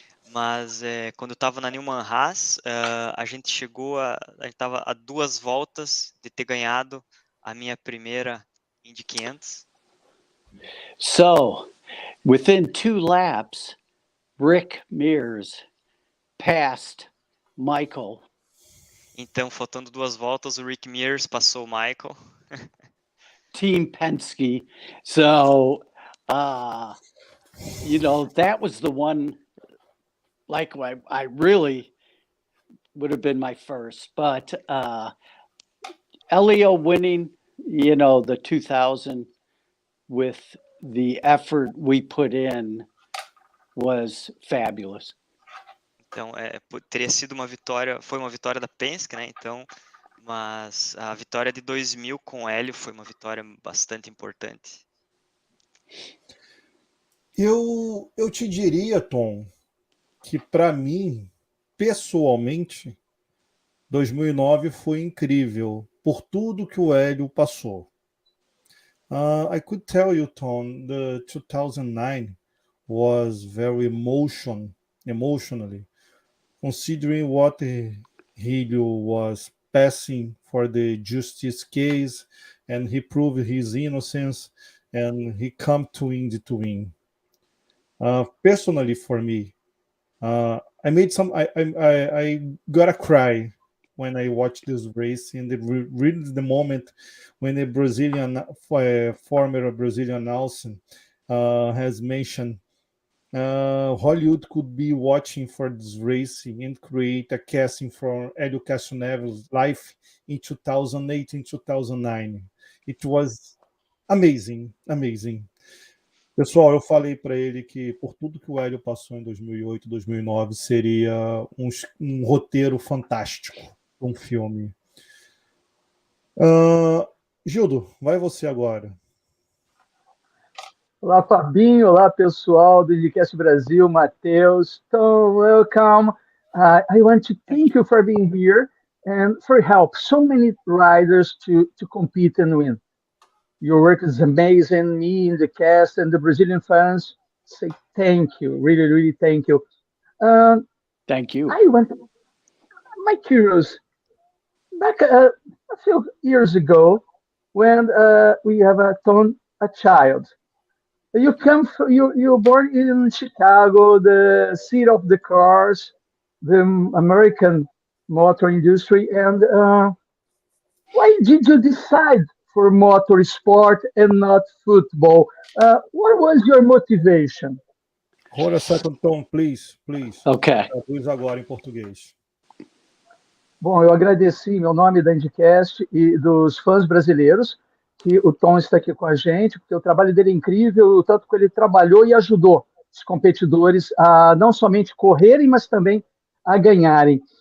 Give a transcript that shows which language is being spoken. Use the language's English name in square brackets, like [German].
[Portuguese] Mas quando eu estava na Newman Haas, a gente estava a 2 voltas de ter ganhado a minha primeira Indy 500. [English] So, within 2 laps, Rick Mears passed Michael. [Portuguese] Então, faltando 2 voltas, o Rick Mears passou o Michael. [English] Team Penske. So, you know, that was the one, like, I really would have been my first. But Elio winning, you know, the 2000 with the effort we put in was fabulous. [Portuguese] Então, teria sido uma vitória, foi uma vitória da Penske, né? Então, mas a vitória de 2000 com o Hélio foi uma vitória bastante importante. Eu te diria, Tom, que para mim, pessoalmente, 2009 foi incrível por tudo que o Hélio passou. [English] I could tell you, Tom, the 2009 was very emotionally, considering what Helio was passing for the justice case, and he proved his innocence, and he come to Indy to win. Personally, for me, I made some. I gotta cry when I watched this race, and really the moment when a Brazilian, former Brazilian announcer, has mentioned Hollywood could be watching for this race and create a casting for Hélio Castroneves' life in 2008 and 2009. It was amazing. [Portuguese] Pessoal, eu falei para ele que por tudo que o Hélio passou em 2008, 2009, seria um roteiro fantástico, um filme. Gildo, vai você agora. Olá, Fabinho. Olá, pessoal do IndyCast Brasil. [English] Matheus. Tom, welcome. I want to thank you for being here and for help so many riders to compete and win. Your work is amazing. Me, IndyCast, and the Brazilian fans say thank you. Really, really thank you. Thank you. My curious, back a few years ago, when we have a child. You you're born in Chicago, the seat of the cars, the American motor industry, and why did you decide for motorsport and not football? What was your motivation? Hold a second, Tom, please. Okay. [Portuguese] Traduz agora em português. Bom, eu agradeci em meu nome da IndyCast e dos fãs brasileiros que o Tom está aqui com a gente, porque o trabalho dele é incrível, o tanto que ele trabalhou e ajudou os competidores a não somente correrem, mas também a ganharem.